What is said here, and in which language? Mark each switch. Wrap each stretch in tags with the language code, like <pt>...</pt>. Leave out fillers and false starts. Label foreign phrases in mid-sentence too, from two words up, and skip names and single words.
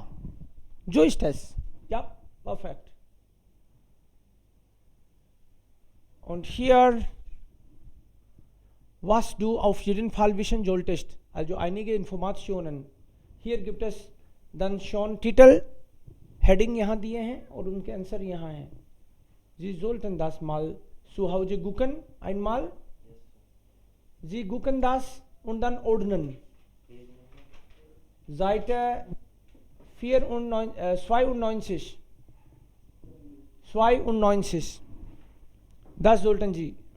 <de>So ist es. Ja, perfekt. Und hier, was du auf jeden Fall wissen solltest, also einige Informationen. Hier gibt es dann schon Titel,</de> <hi>Heading यहाँ दिए हैं और उनके आंसर यहाँ हैं.</hi> <de>Sie sollten das mal zu Hause gucken, einmal. Sie gucken das und dann ordnen. Seite 92. 92. Das sollten Sie.</de>